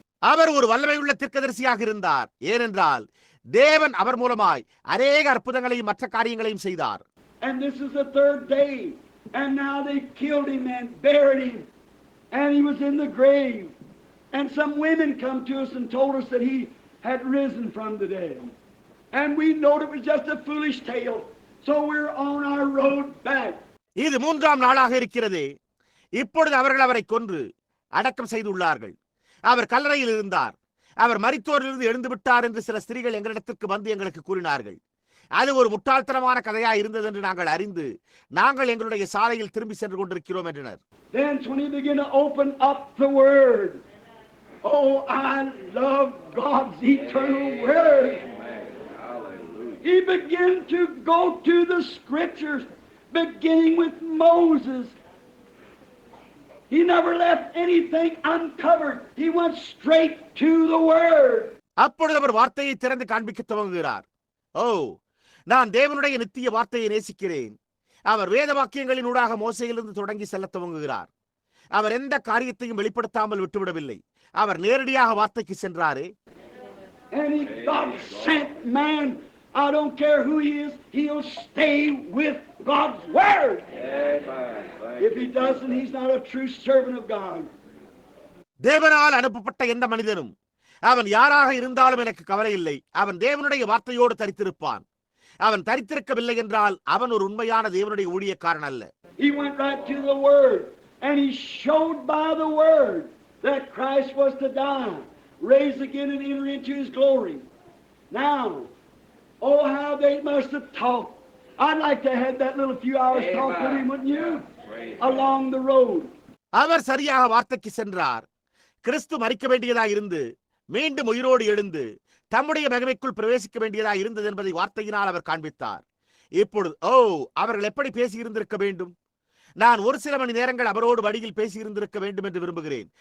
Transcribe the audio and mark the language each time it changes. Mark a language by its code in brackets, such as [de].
[ta] அவர் ஒரு வல்லமையுள்ள தீர்க்கதரிசியாக இருந்தார். ஏனென்றால் தேவன் அவர் மூலமாய் அநேக அற்புதங்களையும் மற்ற காரியங்களையும் செய்தார். [en] And this is the third day, and now they killed him and buried him, and he was in the grave. And some women come to us and told us that he had risen from the dead. And we know it was just a foolish tale. So we're on our road back. [ta] இது 3ஆம் நாளாக இருக்கிறது. இப்பொழுது அவர்கள் அவரை கொன்று அடக்கம் செய்துள்ளார்கள். அவர் கல்லறையில் இருந்தார். அவர் மரித்தோரிலிருந்து எழுந்து விட்டார் என்று சில ஸ்திரீகள் எங்களிடத்திற்கு வந்து எங்களுக்கு கூறினார்கள். அது ஒரு முட்டாள்தனமான கதையா இருந்தது என்று நாங்கள் அறிந்து நாங்கள் எங்களுடைய சாலையில் திரும்பி சென்று கொண்டிருக்கிறோம் என்றனர். [en] Then when he began to open up the word, oh, I love God's eternal word. He began to go to the scriptures, beginning with Moses. He never left anything uncovered. He went straight to the word. [ta] அப்பொழுது அவர் வார்த்தையை திறந்து காண்பிக்க துவங்குகிறார். ஓ, நான் தேவனுடைய நித்திய வார்த்தையை நேசிக்கிறேன். அவர் வேத வாக்கியங்களினூடாக மோசையிலிருந்து தொடங்கி செல்ல துவங்குகிறார். அவர் எந்த காரியத்தையும் வெளிப்படுத்தாமல் விட்டுவிடவில்லை. அவர் நேரடியாக வார்த்தைக்கு சென்றாரே. [en] And God sent man. I don't care who he is, he'll stay with God's word. If he doesn't, he's not a true servant of God. [ta] தேவனால் அனுப்பப்பட்ட எந்த மனிதனும் அவன் யாராக இருந்தாலும் எனக்கு கவலை இல்லை, அவன் தேவனுடைய வார்த்தையோடு தரித்திருப்பான். அவன் தரித்திருக்கவில்லை என்றால் அவன் ஒரு உண்மையான தேவனுடைய ஊழியக்காரன் அல்ல. [en] He went right to the word, and he showed by the word that Christ was to die, raise again and enter into his glory. Now, oh, how they must have talked. I'd like to have that little few hours talk with him, wouldn't you? Along the road. [ta] அவர் சரியாக வார்த்தைக்கு சென்றார். கிறிஸ்து மரிக்க வேண்டியதா இருந்து மீண்டும் உயிரோடு எழுந்து தம்முடைய மகிமைக்குள் பிரவேசிக்க வேண்டியதா இருந்தது என்பதை வார்த்தையினால் அவர் காண்பித்தார். இப்பொழுது அவர்கள் எப்படி பேசியிருந்திருக்க வேண்டும்? நான் ஒரு சில மணி நேரங்கள் அவரோடு வழியில் பேசியிருந்திருக்க வேண்டும் என்று விரும்புகிறேன்.